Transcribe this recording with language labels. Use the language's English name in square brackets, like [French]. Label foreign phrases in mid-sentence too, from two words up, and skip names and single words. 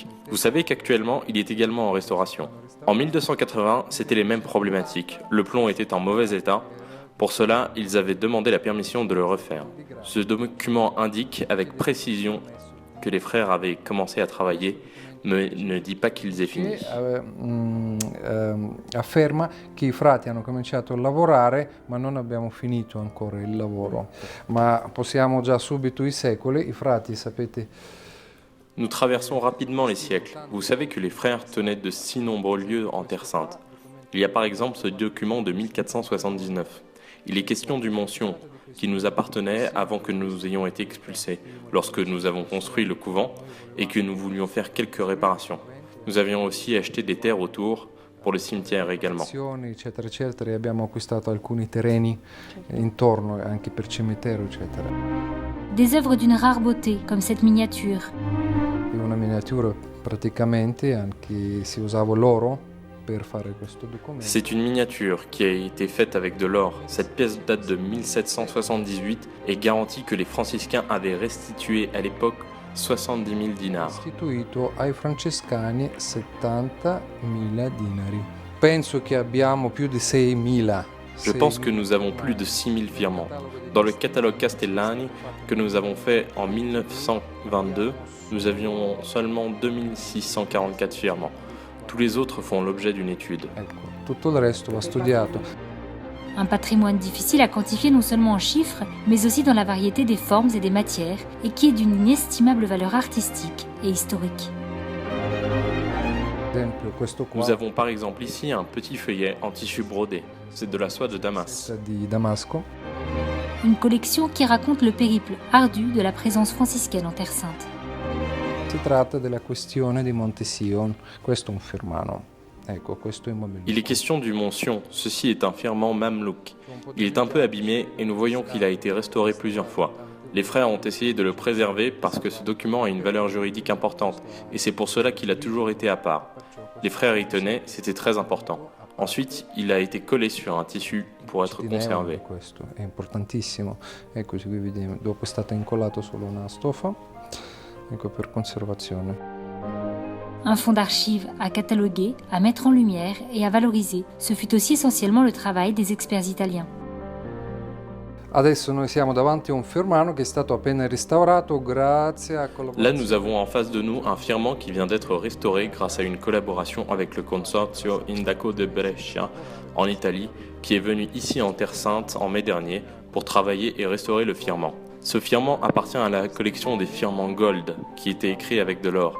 [French] Vous savez qu'actuellement, il est également en restauration. En 1280, c'était les mêmes problématiques. Le plomb était en mauvais état. Pour cela, ils avaient demandé la permission de le refaire. Ce document indique avec précision que les frères avaient commencé à travailler, mais ne dit pas qu'ils aient fini. [Italian] Afferma che I frati hanno cominciato a lavorare, ma non abbiamo finito ancora il lavoro. Ma possiamo già subito I secoli, I frati, sapete. [French] Nous traversons rapidement les siècles. Vous savez que les frères tenaient de si nombreux lieux en Terre Sainte. Il y a par exemple ce document de 1479. Il est question du Mont Sion, qui nous appartenait avant que nous ayons été expulsés, lorsque nous avons construit le couvent et que nous voulions faire quelques réparations. Nous avions aussi acheté des terres autour, pour le cimetière également. [Italian] Abbiamo acquistato alcuni terreni intorno anche per cimitero, eccetera. [French] Des œuvres d'une rare beauté, comme cette miniature. [Italian] Una miniatura praticamente anche si usava l'oro. [French] C'est une miniature qui a été faite avec de l'or. Cette pièce date de 1778 et garantit que les franciscains avaient restitué à l'époque 70 000 dinars. [Italian] Restituito ai francescani 70.000 dinari. Penso che abbiamo più di 6.000. [French] Je pense que nous avons plus de 6000 firmants. Dans le catalogue Castellani que nous avons fait en 1922, nous avions seulement 2644 firmants. Tous les autres font l'objet d'une étude. [Italian] Tutto il resto va studiato. [French] Un patrimoine difficile à quantifier non seulement en chiffres, mais aussi dans la variété des formes et des matières, et qui est d'une inestimable valeur artistique et historique. Nous avons par exemple ici un petit feuillet en tissu brodé. C'est de la soie de Damas. Une collection qui raconte le périple ardu de la présence franciscaine en Terre Sainte. [Italian] Si tratta della questione di Monte Sion. Questo è un firmano. Ecco, questo è un [French] Il est question du Mont Sion. Ceci est un firmant mamelouk. Il est un peu abîmé et nous voyons qu'il a été restauré plusieurs fois. Les frères ont essayé de le préserver parce que ce document a une valeur juridique importante et c'est pour cela qu'il a toujours été à part. Les frères y tenaient, c'était très important. Ensuite, il a été collé sur un tissu pour être conservé. [Italian] Questo è importantissimo. Eccoci qui vediamo. Dopo è stata incollato solo una stoffa. Ecco, per conservazione. [French] Un fonds d'archives à cataloguer, à mettre en lumière et à valoriser. Ce fut aussi essentiellement le travail des experts italiens. [Italian] Adesso noi siamo davanti a un firmano che è stato appena restaurato grazie a [French] Là, nous avons en face de nous un firmant qui vient d'être restauré grâce à une collaboration avec le Consorzio Indaco de Brescia en Italie, qui est venu ici en Terre Sainte en mai dernier pour travailler et restaurer le firmament. Ce firmament appartient à la collection des firmaments Gold, qui étaient écrits avec de l'or.